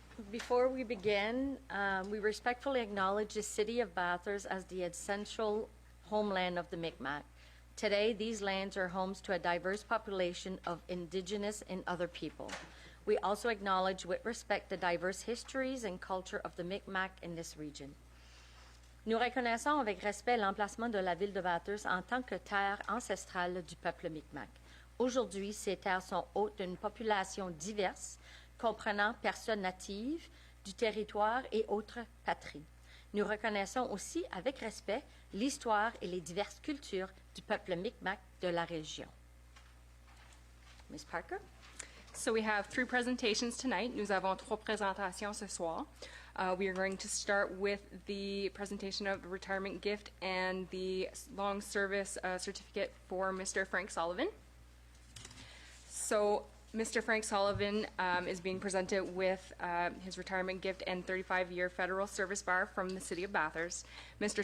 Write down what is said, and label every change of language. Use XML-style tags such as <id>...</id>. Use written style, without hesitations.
<en>Before we begin, we respectfully acknowledge the City of Bathurst as the essential homeland of the Mi'kmaq. Today, these lands are homes to a diverse population of Indigenous and other people. We also acknowledge with respect the diverse histories and culture of the Mi'kmaq in this region.</en> <fr>Nous reconnaissons avec respect l'emplacement de la ville de Bathurst en tant que terre ancestrale du peuple Mi'kmaq. Aujourd'hui, ces terres sont hôtes d'une population diverse, comprenant personnes natives du territoire et autres patries. Nous reconnaissons aussi avec respect l'histoire et les diverses cultures du peuple Mi'kmaq de la région.</fr> <en>Ms. Parker? So we have 3 presentations tonight.</en> <fr>Nous avons 3 présentations ce soir.</fr> <en>We are going to start with the presentation of the retirement gift and the long service certificate for Mr. Frank Sullivan. So Mr. Frank Sullivan is being presented with his retirement gift and 35-year federal service bar from the City of Bathurst. Mr.</en>